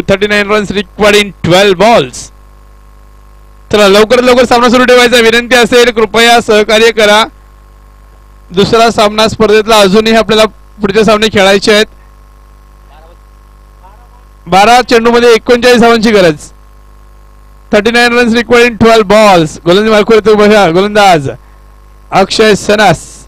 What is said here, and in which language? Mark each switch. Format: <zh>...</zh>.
<en>39 runs required in 12 balls.</en> <mr>चला लवकर सामना सुरू ठेवायचा. विनंती असेल कृपया सहकार्य करा. दुसरा सामना स्पर्धेतला अजूनही आपल्याला पुढचे सामने खेळायचे आहेत. 12 चेंडू मध्ये 39 धावांची गरज.</mr> <en>39 runs required in 12 balls.</en> <mr>गोलंदाज मार्कवर येतो बघा. गोलंदाज अक्षय सनास.</mr>